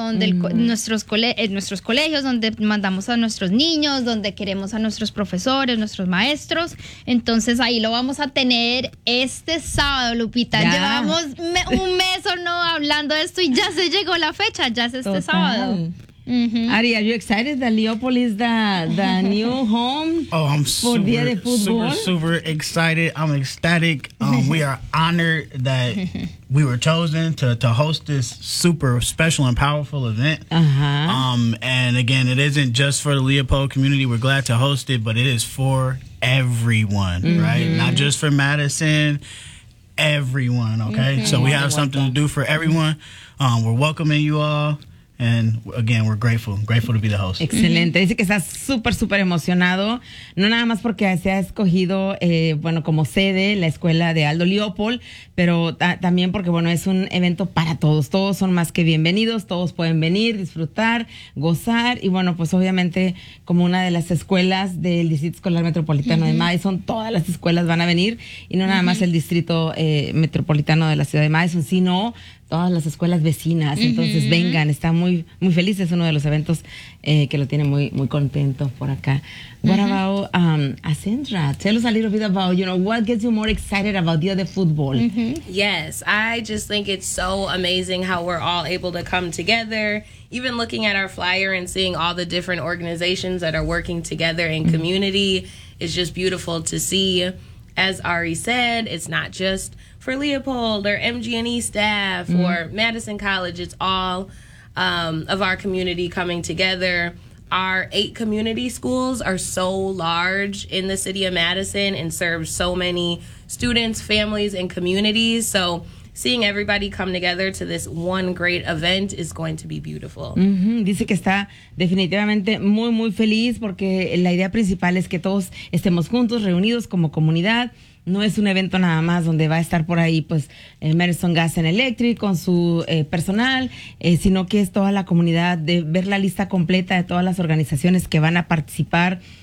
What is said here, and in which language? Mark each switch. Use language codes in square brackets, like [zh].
[es] Donde nuestros colegios, donde mandamos a nuestros niños, donde queremos a nuestros profesores, nuestros maestros. Entonces, ahí lo vamos a tener este sábado, Lupita. Ya. Llevamos un mes o no hablando de esto y ya se llegó la fecha, ya es este sábado. [en] Ari, are you excited that Leopold is the new home? Oh, I'm super, Día de Fútbol. super excited. I'm ecstatic. We are honored that we were chosen to host this super special and powerful event. And again, it isn't just for the Leopold community. We're glad to host it, but it is for everyone, right? Not just for Madison. Everyone, okay? So we have something to do for everyone. We're welcoming you all. And again, we're grateful to be the host. [es] Excelente. Dice que estás súper, súper emocionado. No nada más porque se ha escogido, bueno, como sede la escuela de Aldo Leopold, pero también porque, bueno, es un evento para todos. Todos son más que bienvenidos. Todos pueden venir, disfrutar, gozar. Y bueno, pues obviamente, como una de las escuelas del Distrito Escolar Metropolitano de Madison, todas las escuelas van a venir. Y no nada más el Distrito Metropolitano de la Ciudad de Madison, sino todas las escuelas vecinas, entonces vengan, está muy muy feliz, es uno de los eventos que lo tiene muy muy contento por acá. [en] What about Asendra? Tell us a little bit about, you know, what gets you more excited about Día de Fútbol? Yes, I just think it's so amazing how we're all able to come together. Even looking at our flyer and seeing all the different organizations that are working together in community is just beautiful to see. As Ari said, it's not just for Leopold or MG&E staff or Madison College. It's all of our community coming together. Our 8 community schools are so large in the city of Madison and serve so many students, families, and communities. So seeing everybody come together to this one great event is going to be beautiful. [es] Dice que está definitivamente muy, muy feliz porque la idea principal es que todos estemos juntos, reunidos como comunidad. No es un evento nada más donde va a estar por ahí, pues, Madison Gas and Electric con su personal, sino que es toda la comunidad, de ver la lista completa de todas las organizaciones que van a participar.